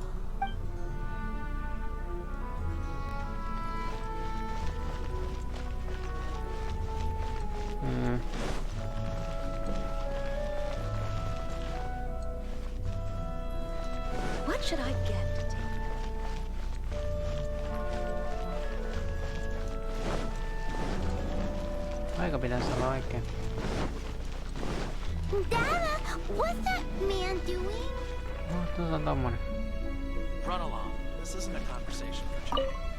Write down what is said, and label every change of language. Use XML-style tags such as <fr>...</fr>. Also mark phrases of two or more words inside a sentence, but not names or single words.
<en>What should I get to take?</en> <fi>Aika pitäisi olla oikein.</fi> <en>Dada, what's that man doing?</en> <fi>No, tuossa on tommonen.</fi> <en>Run along. This isn't a conversation for Jay.</en>